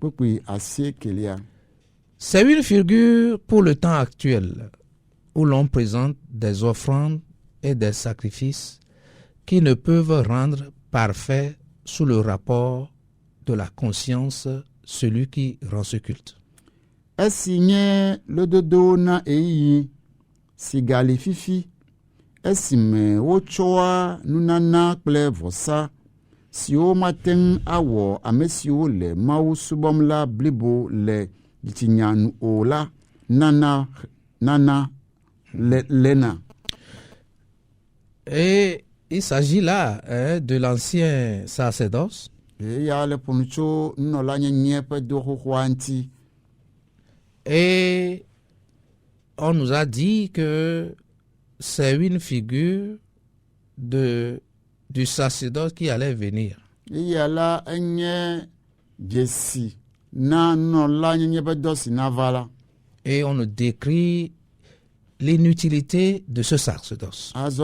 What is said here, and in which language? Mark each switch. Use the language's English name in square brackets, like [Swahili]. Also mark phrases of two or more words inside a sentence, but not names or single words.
[French] C'est une figure pour le temps actuel où l'on présente des offrandes et des sacrifices qui ne peuvent rendre parfait sous le rapport de la conscience celui qui rend ce culte. [Ewe] Esinye lododo na eyi sigali fifi esime wotsɔa nunana kple vɔsa siwo maten awɔ ame siwo le Mawu subɔm la blibo le dzitsinyanu o la nana lena. [French] Et il s'agit là de l'ancien sacerdoce. [Ewe] Eya le ƒonu tso nunɔla nyenye ƒe doxoxoa ŋuti. [French] Et on nous a dit que c'est une figure du sacerdoce qui allait venir. Et on nous décrit l'inutilité de ce sacerdoce.